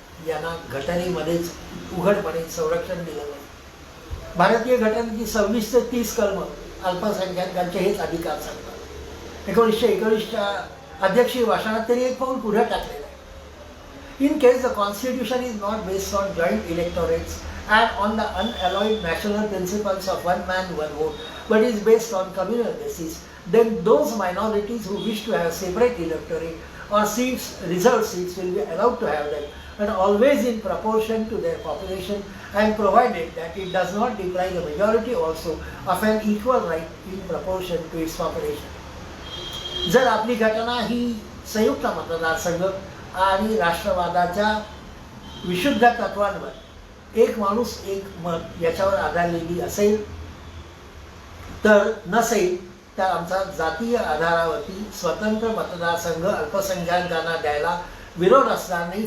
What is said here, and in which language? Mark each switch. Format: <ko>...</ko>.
<mr>यांना घटनेमध्येच उघडपणे संरक्षण दिलं नाही. भारतीय घटनेची 26 ते 30 कलम अल्पसंख्याकांचे हेच अधिकार सांगतात. 1919च्या अध्यक्षीय भाषणात त्यांनी एक पाऊल पुढे टाकलेलं आहे.</mr> <en>In case the constitution is not based on joint electorates and on the unalloyed national principles of one man, one vote, but is based on communal basis, then those minorities who wish to have separate electorate or seats, reserved seats, will be allowed to have them, but always in proportion to their population and provided that it does not deprive the majority also of an equal right in proportion to its population.</en> <mr>जर आपली घटना ही संयुक्त मतदारसंघ आणि राष्ट्रवादाच्या विशुद्ध तत्वांवर एक माणूस एक मत याच्यावर आधारलेली असेल तर नसेल तर आमचा जातीय आधारावरती स्वतंत्र मतदारसंघ अल्पसंख्याकांना द्यायला विरोध असणार नाही.</mr>